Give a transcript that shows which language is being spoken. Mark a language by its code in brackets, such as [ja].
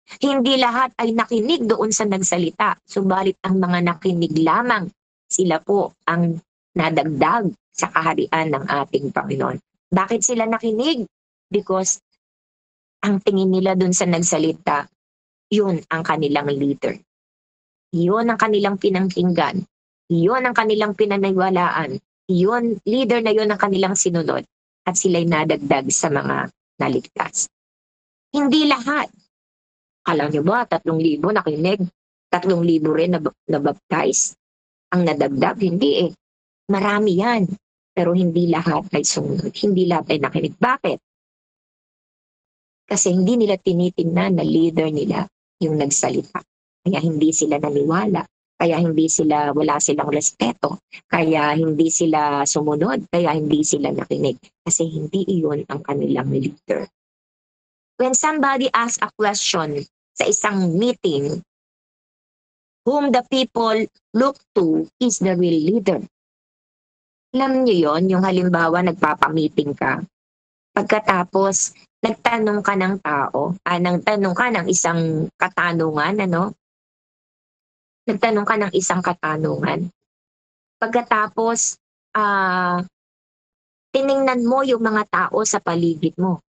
[tl] Hindi lahat ay nakinig doon sa nagsalita. Subalit ang mga nakinig lamang, sila po ang nadagdag sa kaharian ng ating Panginoon. Bakit sila nakinig? Because ang tingin nila doon sa nagsalita, yun ang kanilang leader. Yun ang kanilang pinangkinggan. Yun ang kanilang pinaniwalaan. Yun, leader na yun ang kanilang sinunod. At sila'y nadagdag sa mga naligtas. Hindi lahat. Alam nyo ba, 3,000 nakinig? 3,000 rin na-baptize? Ang nadagdag? Hindi eh. Marami yan. Pero hindi lahat ay sumunod. Hindi lahat ay nakinig. Bakit? Kasi hindi nila tinitingnan na leader nila yung nagsalita. Kaya hindi sila naniwala. Kaya wala silang respeto. Kaya hindi sila sumunod. Kaya hindi sila nakinig. Kasi hindi iyon ang kanilang leader. [en] When somebody asks a question [tl] sa isang meeting, [en] whom the people look to is the real leader. [tl] Alam niyo yon, yung halimbawa nagpapamiting ka. Pagkatapos, nagtanong ka ng tao, nagtanong ka ng isang katanungan, Nagtanong ka ng isang katanungan. Pagkatapos, tiningnan mo yung mga tao sa paligid mo.